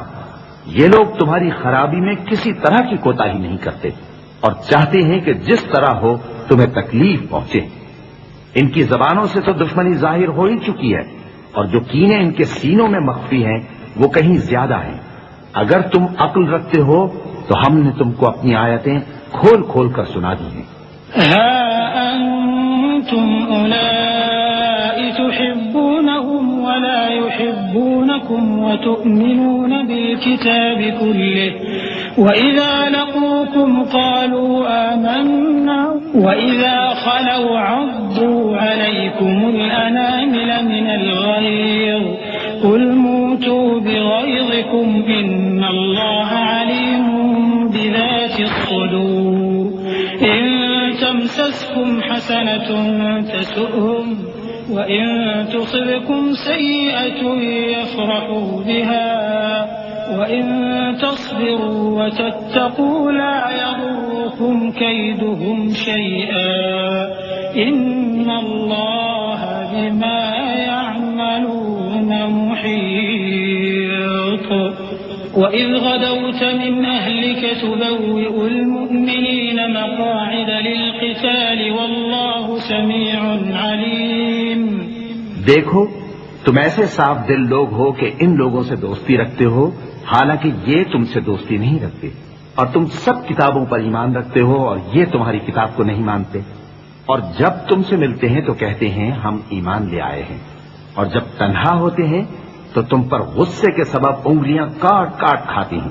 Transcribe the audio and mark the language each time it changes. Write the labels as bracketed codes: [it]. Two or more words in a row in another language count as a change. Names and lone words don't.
[ur] یہ لوگ تمہاری خرابی میں کسی طرح کی کوتاہی نہیں کرتے اور چاہتے ہیں کہ جس طرح ہو تمہیں تکلیف پہنچے. ان کی زبانوں سے تو دشمنی ظاہر ہو ہی چکی ہے اور جو کینے ان کے سینوں میں مخفی ہیں وہ کہیں زیادہ ہیں. اگر تم عقل رکھتے ہو تو ہم نے تم کو اپنی آیتیں کھول کھول کر سنا دی ہیں. [ar] تحبونهم ولا يحبونكم وتؤمنون بالكتاب كله وإذا لقوكم قالوا آمنا وإذا خلوا عضوا عليكم الأنامل من الغيظ قل موتوا بغيظكم إن الله عليم بذات الصدور. إن تمسسكم حسنة تسؤهم وإن تصبكم سيئة يفرحوا بها وإن تصبروا وتتقوا لا يضركم كيدهم شيئا إن الله بما يعملون محيط. وإذ غدوت من أهلك تبوئ المؤمنين مقاعد للقتال والله سميع عليم. [ur] دیکھو، تم ایسے صاف دل لوگ ہو کہ ان لوگوں سے دوستی رکھتے ہو، حالانکہ یہ تم سے دوستی نہیں رکھتے، اور تم سب کتابوں پر ایمان رکھتے ہو اور یہ تمہاری کتاب کو نہیں مانتے. اور جب تم سے ملتے ہیں تو کہتے ہیں ہم ایمان لے آئے ہیں، اور جب تنہا ہوتے ہیں تو تم پر غصے کے سبب انگلیاں کاٹ کاٹ کھاتی ہیں.